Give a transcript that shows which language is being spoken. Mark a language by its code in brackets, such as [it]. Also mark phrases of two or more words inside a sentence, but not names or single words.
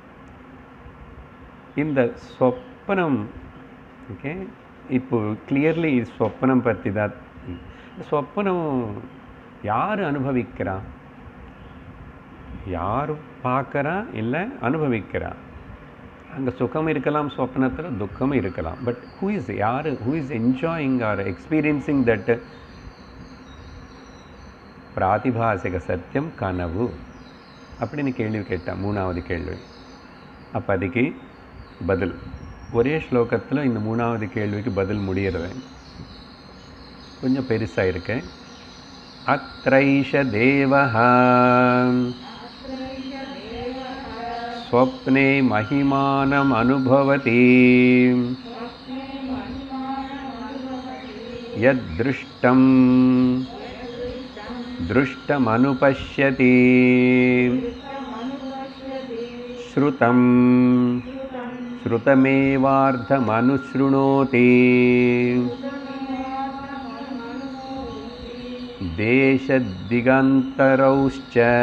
[ta] இந்த சொப்பனம், ஓகே, இப்போ கிளியர்லி சொப்பனம் பற்றி தான். சொப்பனம் யார் அனுபவிக்கிறா? யார் பார்க்குறா இல்லை அனுபவிக்கிறா? அங்கே சுகம் இருக்கலாம், சொப்பனத்தில் துக்கமும் இருக்கலாம். [en] but who is enjoying or experiencing that [ta] பிராதிபாசிக சத்தியம் கனவு அப்படின்னு கேள்வி கேட்டான், 3வது கேள்வி. அப்போ அதுக்கு பதில் ஒரே ஸ்லோகத்தில் இந்த 3வது கேள்விக்கு பதில் முடிகிறது. கொஞ்சம் பெருசாக இருக்கு. [sa] अत्रैष देवः स्वप्ने महिमानम् अनुभवति यद्दृष्टं दृष्टमनुपश्यति श्रुतं श्रुतमेवार्धमनुशृणोति देशदिगन्तरौश्च